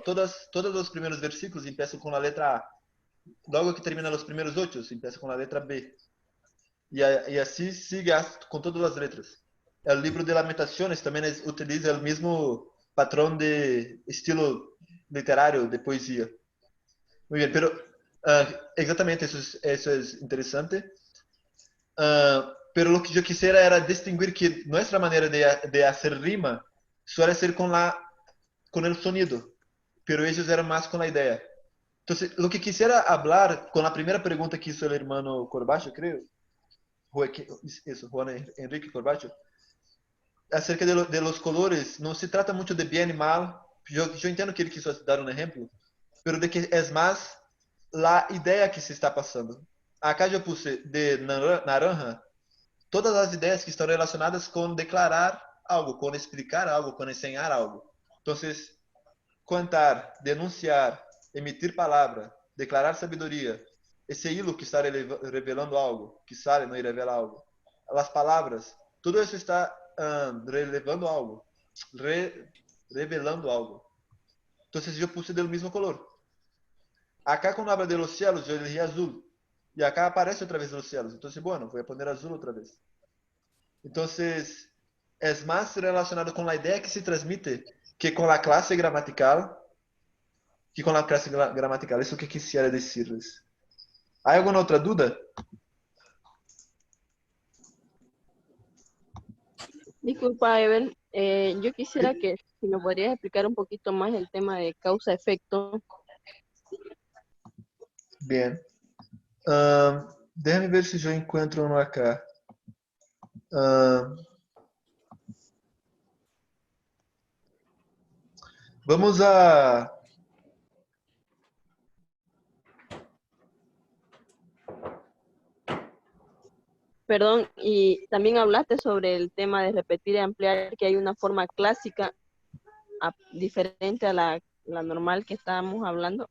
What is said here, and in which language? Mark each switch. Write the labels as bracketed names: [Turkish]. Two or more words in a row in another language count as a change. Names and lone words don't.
[Portuguese] Todos os primeiros versículos começam com a letra A. Logo que termina os primeiros 8, começa com a letra B. E assim sigue com todas as letras. O livro de Lamentações também utiliza o mesmo patrão de estilo literário de poesia. Muito bem, pero exatamente isso é interessante. [Spanish] Pero lo que eu quisiera era distinguir que [Portuguese] nossa maneira [Spanish] de hacer rima suele ser com el sonido, pero ellos eran más con la idea. Entonces, lo que quisiera hablar con la primera pregunta que hizo el hermano Corbacho, creo, Juan Enrique Corbacho, acerca de los colores, no se trata mucho de bien y mal. Yo entiendo que él quiso dar un ejemplo, pero de que es más la idea que se está pasando. Acá yo puse de naranja todas [Portuguese] as ideias que estão relacionadas com declarar algo, com explicar algo, com ensinar algo. Então, contar, denunciar, emitir palavra, declarar sabedoria, esse hilo que está revelando algo, que sale não revela algo, as palavras, tudo isso está revelando algo, revelando algo. Então, eu puse do mesmo color. [Spanish] Acá, quando habla de los cielos, eu elegí azul. [Portuguese] E acá aparece outra vez [Spanish] los cielos. [Portuguese] Então, bueno, vou poner azul outra vez. Então, [Spanish] es más relacionado con la idea que se transmite que con la clase gramatical. Eso que quisiera decirles. ¿Hay alguna otra duda? Disculpa, Ever. Yo quisiera que si me podrías explicar un poquito más el tema de causa-efecto. Bien. Déjame ver [Portuguese] se eu encontro [Spanish] uno acá. Vamos a... Perdón, y también hablaste sobre el tema de repetir y ampliar, que hay una forma clásica diferente a la normal que estábamos hablando.